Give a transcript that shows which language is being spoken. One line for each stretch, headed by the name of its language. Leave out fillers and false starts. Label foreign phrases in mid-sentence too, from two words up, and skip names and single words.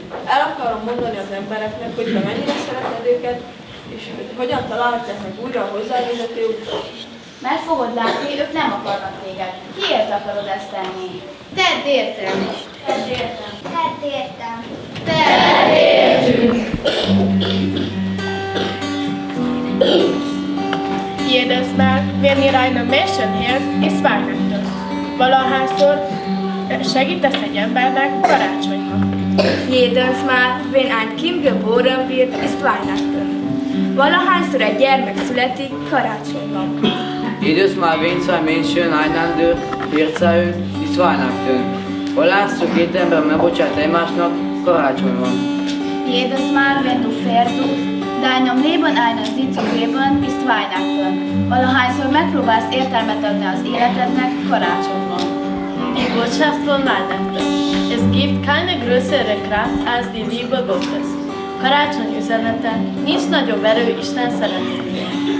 Hungarian: El akarom mondani az embereknek, hogy te mennyire szereted őket, és hogy hogyan találhatják újra a hozzávezető utat. Mert fogod látni, ők nem akarnak téged. Kiért akarod ezt tenni? Tedd értem. Tedd értem. Tedd értem. Tedd értünk.
German: Jedes Mal, wenn ihr eine Menschen hört, ist Weihnachten.
Hungarian: Valahányszor segítesz egy embernek, karácsony van.
German: Jedes Mal, wenn ein Kind geboren wird, ist Weihnachten.
Hungarian: Valahányszor egy gyermek születik, karácsony van.
German: Jedes Mal, wenn zwei Menschen einander verzeihen, ist Weihnachten.
Hungarian: Valahányszor két ember megbocsát egymásnak, karácsony van.
German: Jedes Mal, wenn du versuchst, deinem Leben einen Sinn zu geben, ist Weihnachten.
Hungarian: Valahányszor megpróbálsz értelmet adni az életednek, karácsony van.
German: Die Botschaft von Weihnachten. Es gibt keine größere Kraft als die Liebe Gottes.
Hungarian: Karácsony üzenete, nincs nagyobb erő Isten szeretetében.